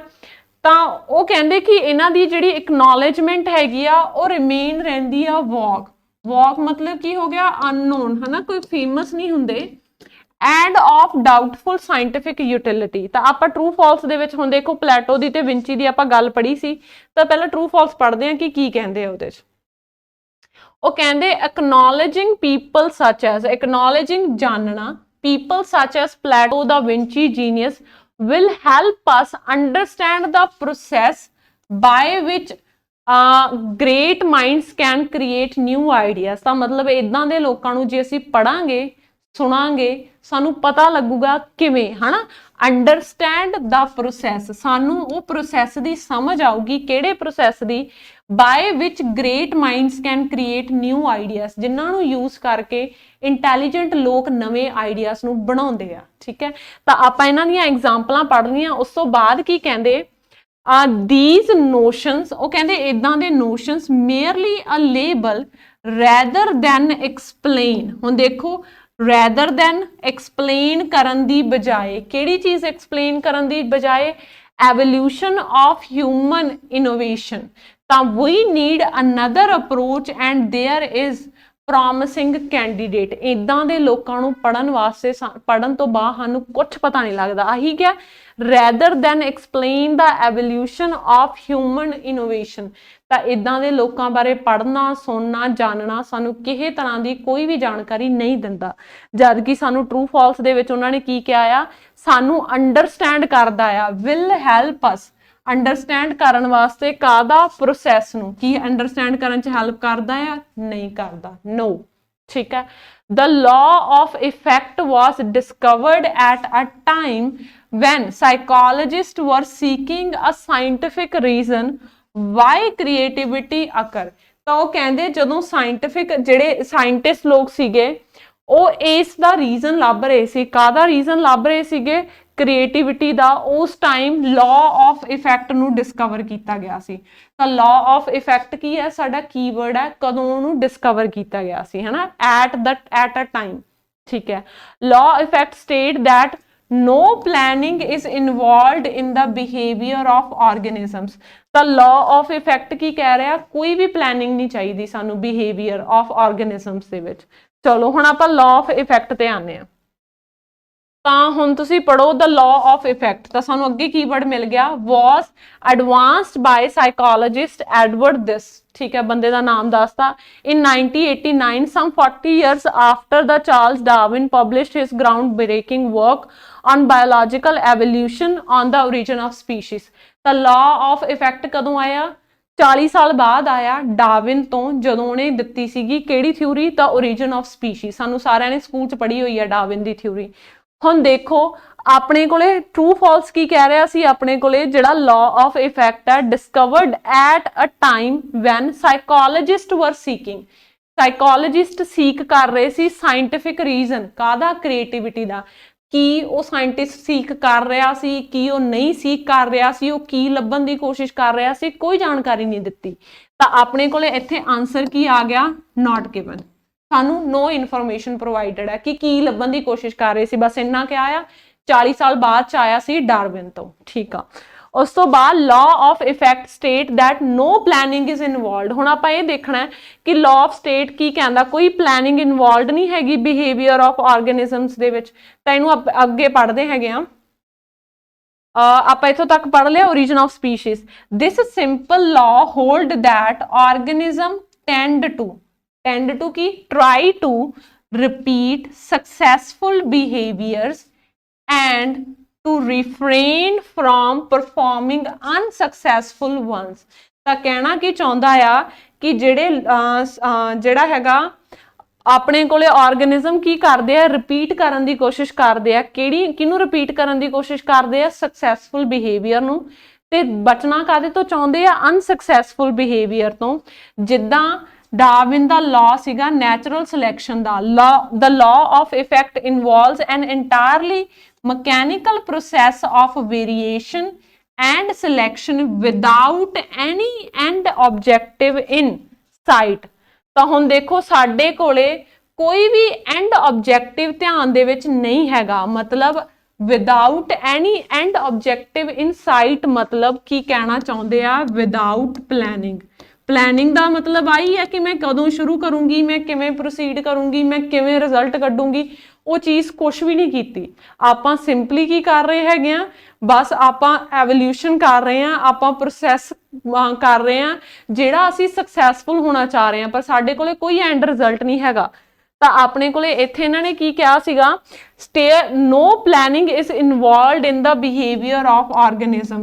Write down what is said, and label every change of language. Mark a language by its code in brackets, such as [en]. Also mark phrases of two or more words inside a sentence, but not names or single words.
[pa] ਤਾਂ ਉਹ ਕਹਿੰਦੇ ਕਿ ਇਹਨਾਂ ਦੀ ਜਿਹੜੀ ਇਕਨੋਲੇਜਮੈਂਟ ਹੈਗੀ ਆ ਉਹ ਰਿਮੇਨ ਰਹਿੰਦੀ ਆ ਵੌਗ। ਵੌਗ ਮਤਲਬ ਕੀ ਹੋ ਗਿਆ, ਅਨਨੋਨ, ਹੈ ਨਾ, ਕੋਈ ਫੇਮਸ ਨਹੀਂ ਹੁੰਦੇ। [en] End of doubtful scientific utility. [pa] ਤਾਂ ਆਪਾਂ [en] true false [pa] ਦੇ ਵਿੱਚ ਹੁਣ ਦੇਖੋ ਪਲੈਟੋ ਦੀ ਤੇ ਵਿੰਚੀ ਦੀ ਆਪਾਂ ਗੱਲ ਪੜ੍ਹੀ ਸੀ, ਤਾਂ ਪਹਿਲਾਂ [en] true false [pa] ਪੜ੍ਹਦੇ ਹਾਂ ਕਿ ਕੀ ਕਹਿੰਦੇ ਆ ਉਹਦੇ 'ਚ। ਉਹ ਕਹਿੰਦੇ [en] acknowledging people such as, acknowledging ਜਾਣਨਾ, people such as Plato, Da Vinci, genius will help us understand the process by which great minds can create new ideas। [pa] ਤਾਂ ਮਤਲਬ ਇਦਾਂ ਦੇ ਲੋਕਾਂ ਨੂੰ ਜੇ ਅਸੀਂ ਪੜਾਂਗੇ, ਸੁਣਾਂਗੇ, ਸਾਨੂੰ ਪਤਾ ਲੱਗੂਗਾ ਕਿਵੇਂ, ਹਨਾ। ਅੰਡਰਸਟੈਂਡ ਦਾ ਪ੍ਰੋਸੈਸ, ਸਾਨੂੰ ਉਹ ਪ੍ਰੋਸੈਸ ਦੀ ਸਮਝ ਆਊਗੀ, ਕਿਹੜੇ ਪ੍ਰੋਸੈਸ ਦੀ, [en] by which great minds can create new ideas, [pa] ਜਿਨ੍ਹਾਂ ਨੂੰ ਯੂਜ਼ ਕਰਕੇ ਇੰਟੈਲੀਜੈਂਟ ਲੋਕ ਨਵੇਂ ਆਈਡੀਆਜ਼ ਨੂੰ ਬਣਾਉਂਦੇ ਆ, ਠੀਕ ਹੈ। ਤਾਂ ਆਪਾਂ ਇਹਨਾਂ ਦੀਆਂ ਐਗਜ਼ਾਮਪਲਾਂ ਪੜ੍ਹਨੀਆਂ। ਉਸ ਤੋਂ ਬਾਅਦ ਕੀ ਕਹਿੰਦੇ, [en] these notions, [pa] ਉਹ ਕਹਿੰਦੇ ਇਦਾਂ ਦੇ [en] notions merely a label rather than explain। [pa] ਹੁਣ ਦੇਖੋ [en] rather than explain [pa] ਕਰਨ ਦੀ ਬਜਾਏ, ਕਿਹੜੀ ਚੀਜ਼ explain ਕਰਨ ਦੀ ਬਜਾਏ, [en] evolution of human innovation। ਤਾਂ we need another approach and there is promising candidate। [pa] ਇਦਾਂ ਦੇ ਲੋਕਾਂ ਨੂੰ ਪੜ੍ਹਨ ਵਾਸਤੇ, ਪੜ੍ਹਨ ਤੋਂ ਬਾਅਦ ਸਾਨੂੰ ਕੁਛ ਪਤਾ ਨਹੀਂ ਲੱਗਦਾ। ਆਹੀ ਕਿਹਾ, [en] rather than explain the evolution of human innovation। [pa] ਤਾਂ ਇਦਾਂ ਦੇ ਲੋਕਾਂ ਬਾਰੇ ਪੜ੍ਹਨਾ, ਸੁਣਨਾ, ਜਾਣਨਾ ਸਾਨੂੰ ਕਿਸੇ ਤਰ੍ਹਾਂ ਦੀ ਕੋਈ ਵੀ ਜਾਣਕਾਰੀ ਨਹੀਂ ਦਿੰਦਾ। ਜਦ ਕਿ ਸਾਨੂੰ [en] true false [pa] ਦੇ ਵਿੱਚ ਉਹਨਾਂ ਨੇ ਕੀ ਕਿਹਾ ਆ, ਸਾਨੂੰ ਅੰਡਰਸਟੈਂਡ ਕਰਦਾ ਆ, [en] will help us, [pa] ਅੰਡਰਸਟੈਂਡ ਕਰਨ ਵਾਸਤੇ ਕਾਹਦਾ, ਪ੍ਰੋਸੈਸ ਨੂੰ। ਕੀ ਅੰਡਰਸਟੈਂਡ ਕਰਨ 'ਚ ਹੈਲਪ ਕਰਦਾ ਆ, ਨਹੀਂ ਕਰਦਾ, ਨੋ, ਠੀਕ ਹੈ। [en] The law of effect was discovered at a time when psychologists were seeking a scientific reason why creativity occur। [pa] ਤਾਂ ਉਹ ਕਹਿੰਦੇ ਜਦੋਂ ਸਾਇੰਟਿਫਿਕ ਜਿਹੜੇ ਸਾਇੰਟਿਸਟ ਲੋਕ ਸੀਗੇ ਉਹ ਇਸ ਦਾ ਰੀਜ਼ਨ ਲੱਭ ਰਹੇ ਸੀ। ਕਾਹਦਾ ਰੀਜ਼ਨ ਲੱਭ ਰਹੇ ਸੀਗੇ, ਕ੍ਰੀਏਟਿਵਿਟੀ ਦਾ। ਉਸ ਟਾਈਮ [en] law of effect [pa] ਨੂੰ ਡਿਸਕਵਰ ਕੀਤਾ ਗਿਆ ਸੀ। ਤਾਂ [en] law of effect [pa] ਕੀ ਹੈ, ਸਾਡਾ ਕੀਵਰਡ ਹੈ, ਕਦੋਂ ਉਹਨੂੰ ਡਿਸਕਵਰ ਕੀਤਾ ਗਿਆ ਸੀ, ਹੈ ਨਾ, [en] at a time, [pa] ਠੀਕ ਹੈ। [en] law effect state that no planning is involved in the behavior of organisms। [pa] ਤਾਂ [en] law of effect [pa] ਕੀ ਕਹਿ ਰਿਹਾ, ਕੋਈ ਵੀ planning ਨਹੀਂ ਚਾਹੀਦੀ ਸਾਨੂੰ [en] behavior of organisms [pa] ਦੇ ਵਿੱਚ। ਚਲੋ ਹੁਣ ਆਪਾਂ [en] law of effect [pa] ਤੇ ਆਨੇ ਆ। ਤਾਂ ਹੁਣ ਤੁਸੀਂ ਪੜੋ [en] the law of effect। [pa] ਤਾਂ ਸਾਨੂੰ ਅੱਗੇ ਕੀਵਰਡ ਮਿਲ ਗਿਆ, [en] was advanced by psychologist Edward This, [pa] ਠੀਕ ਹੈ, ਬੰਦੇ ਦਾ ਨਾਮ ਦੱਸਤਾ। [en] in 1989, some 40 years after the Charles Darwin published his groundbreaking work on biological evolution on the origin of species। [pa] ਤਾਂ [en] law of effect [pa] ਕਦੋਂ ਆਇਆ, 40 ਸਾਲ ਬਾਅਦ ਆਇਆ ਡਾਰਵਿਨ ਤੋਂ, ਜਦੋਂ ਉਹਨੇ ਦਿੱਤੀ ਸੀਗੀ ਕਿਹੜੀ ਥਿਊਰੀ, ਤਾਂ [en] origin of species। [pa] ਸਾਨੂੰ ਸਾਰਿਆਂ ਨੇ ਸਕੂਲ 'ਚ ਪੜ੍ਹੀ ਹੋਈ ਹੈ ਡਾਰਵਿਨ ਦੀ ਥਿਊਰੀ। ਹੁਣ ਦੇਖੋ ਆਪਣੇ ਕੋਲੇ [en] true false [pa] ਕੀ ਕਹਿ ਰਿਹਾ ਸੀ, ਆਪਣੇ ਕੋਲੇ ਜਿਹੜਾ [en] law of effect [pa] ਹੈ, [en] discovered at a time when psychologists were seeking। [pa] ਸਾਈਕੋਲੋਜਿਸਟ ਸੀਕ ਕਰ ਰਹੇ ਸੀ [en] scientific reason, [pa] ਕਾਹਦਾ, ਕ੍ਰੀਏਟਿਵਿਟੀ ਦਾ। ਕੀ ਉਹ ਸਾਇੰਟਿਸਟ ਸੀਕ ਕਰ ਰਿਹਾ ਸੀ, ਕੀ ਉਹ ਨਹੀਂ ਸੀਕ ਕਰ ਰਿਹਾ ਸੀ, ਉਹ ਕੀ ਲੱਭਣ ਦੀ ਕੋਸ਼ਿਸ਼ ਕਰ ਰਿਹਾ ਸੀ, ਕੋਈ ਜਾਣਕਾਰੀ ਨਹੀਂ ਦਿੱਤੀ। ਤਾਂ ਆਪਣੇ ਕੋਲੇ ਇੱਥੇ ਆਨਸਰ ਕੀ ਆ ਗਿਆ, [en] not given. [pa] ਸਾਨੂੰ [en] no information provided [pa] ਹੈ ਕਿ ਕੀ ਲੱਭਣ ਦੀ ਕੋਸ਼ਿਸ਼ ਕਰ ਰਹੇ ਸੀ, ਬਸ ਇੰਨਾ ਕਿਹਾ ਆ। 40 ਸਾਲ ਬਾਅਦ 'ਚ ਆਇਆ ਸੀ ਡਾਰਵਿਨ ਤੋਂ, ਠੀਕ ਆ। ਉਸ ਤੋਂ ਬਾਅਦ [en] law of effect state that no planning is involved। [pa] ਹੁਣ ਆਪਾਂ ਇਹ ਦੇਖਣਾ ਹੈ ਕਿ [en] law of state [pa] ਕੀ ਕਹਿੰਦਾ, ਕੋਈ [en] planning involved [pa] ਨਹੀਂ ਹੈਗੀ [en] behavior of organisms [pa] ਦੇ ਵਿੱਚ। ਤਾਂ ਇਹਨੂੰ ਅੱਗੇ ਪੜ੍ਹਦੇ ਹੈਗੇ ਆ। ਆਪਾਂ ਇੱਥੋਂ ਤੱਕ ਪੜ੍ਹ ਲਿਆ [en] origin of species. This simple law hold that organism tend to ਕੀ try to repeat successful behaviors and to refrain from performing unsuccessful ones. [pa] ਤਾਂ ਕਹਿਣਾ ਕੀ ਚਾਹੁੰਦਾ ਆ ਕਿ ਜਿਹੜਾ ਹੈਗਾ ਆਪਣੇ ਕੋਲੇ ਆਰਗੇਨਿਜ਼ਮ ਕੀ ਕਰਦੇ ਆ ਰਿਪੀਟ ਕਰਨ ਦੀ ਕੋਸ਼ਿਸ਼ ਕਰਦੇ ਆ ਕਿਹਨੂੰ ਰਿਪੀਟ ਕਰਨ ਦੀ ਕੋਸ਼ਿਸ਼ ਕਰਦੇ ਆ [en] successful behavior [pa] ਨੂੰ ਤੇ ਬਚਣਾ ਕਾਦੇ ਤੋਂ ਚਾਹੁੰਦੇ ਆ [en] unsuccessful behavior [pa] ਤੋਂ ਜਿੱਦਾਂ ਡਾਰਵਿਨ ਦਾ ਲਾਅ ਸੀਗਾ [en] natural selection [pa] ਦਾ [en] the law of effect involves an entirely mechanical process of variation and selection without any end objective in sight. [pa] ਤਾਂ ਹੁਣ ਦੇਖੋ ਸਾਡੇ ਕੋਲੇ ਕੋਈ ਵੀ [en] end objective [pa] ਧਿਆਨ ਦੇ ਵਿੱਚ ਨਹੀਂ ਹੈਗਾ ਮਤਲਬ [en] without any end objective in sight [pa] ਮਤਲਬ ਕੀ ਕਹਿਣਾ ਚਾਹੁੰਦੇ ਆ [en] without planning [pa] ਦਾ ਮਤਲਬ ਆਈ ਹੈ ਕਿ ਮੈਂ ਕਦੋਂ ਸ਼ੁਰੂ ਕਰੂੰਗੀ ਮੈਂ ਕਿਵੇਂ ਪ੍ਰੋਸੀਡ ਕਰੂੰਗੀ ਮੈਂ ਕਿਵੇਂ ਰਿਜ਼ਲਟ ਕੱਢੂੰਗੀ ਉਹ ਚੀਜ਼ ਕੁਝ ਵੀ ਨਹੀਂ ਕੀਤੀ ਆਪਾਂ ਸਿੰਪਲੀ ਕੀ ਕਰ ਰਹੇ ਹੈਗੇ ਆ ਬਸ ਆਪਾਂ ਐਵੋਲੂਸ਼ਨ ਕਰ ਰਹੇ ਆ ਆਪਾਂ ਪ੍ਰੋਸੈਸ ਕਰ ਰਹੇ ਆ ਜਿਹੜਾ ਅਸੀਂ ਸਕਸੈਸਫੁਲ ਹੋਣਾ ਚਾਹ ਰਹੇ ਆ ਪਰ ਸਾਡੇ ਕੋਲੇ ਕੋਈ [en] end result [pa] ਨਹੀਂ ਹੈਗਾ ਤਾਂ ਆਪਣੇ ਕੋਲੇ ਇੱਥੇ ਇਹਨਾਂ ਨੇ ਕੀ ਕਿਹਾ ਸੀਗਾ [en] no planning is involved in the behavior of organism.